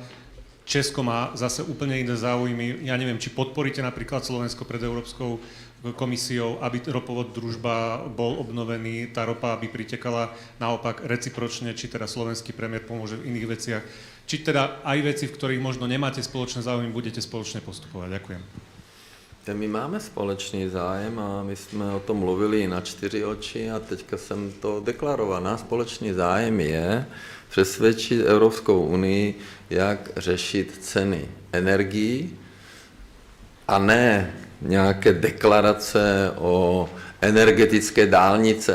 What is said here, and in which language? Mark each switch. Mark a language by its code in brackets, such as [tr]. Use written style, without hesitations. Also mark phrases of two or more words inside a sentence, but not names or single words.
[sk] Česko má zase úplne iné záujmy. Ja neviem, či podporíte napríklad Slovensko pred Európskou komisiou, aby ropovod družba bol obnovený, tá ropa aby pritekala naopak recipročne, či teda slovenský premiér pomôže v iných veciach, či teda aj veci, v ktorých možno nemáte spoločné záujmy, budete spoločne postupovať. Ďakujem. [cs] My máme společný zájem a my jsme o tom mluvili na 4 oči a teďka jsem to deklaroval. Náš společný zájem je přesvědčit Evropskou unii, jak řešit ceny energií a ne nějaké deklarace o energetické dálnice.